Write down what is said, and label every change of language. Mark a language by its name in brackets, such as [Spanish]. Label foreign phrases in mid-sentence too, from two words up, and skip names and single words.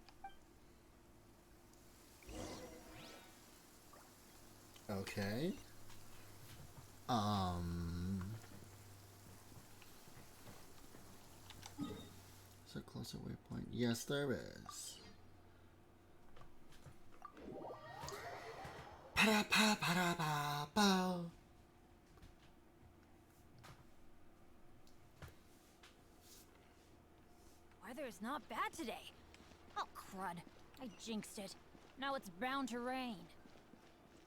[English] Okay. Is there a closer waypoint? Yes, there is. Pa-da-pa-pa-da-pa-pa. Weather is not bad today. Oh, crud. I jinxed it. Now it's bound to rain.